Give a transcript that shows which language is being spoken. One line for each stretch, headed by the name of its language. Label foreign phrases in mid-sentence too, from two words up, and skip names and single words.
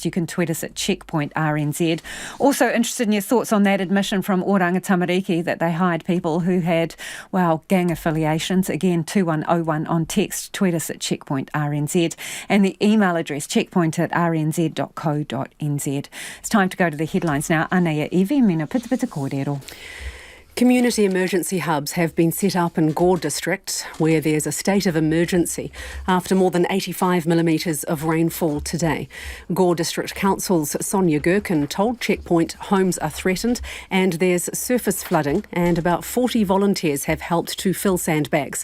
English: You can tweet us at Checkpoint RNZ. Also interested in your thoughts on that admission from Oranga Tamariki that they hired people who had, gang affiliations. Again, 2101 on text. Tweet us at Checkpoint RNZ. And the email address, checkpoint@rnz.co.nz. It's time to go to the headlines now. Anea Iwi, mina pita pita kōrero. Community emergency hubs have been set up in Gore District, where there's a state of emergency after more than 85 millimetres of rainfall today. Gore District Council's Sonia Gherkin told Checkpoint homes are threatened and there's surface flooding, and about 40 volunteers have helped to fill sandbags.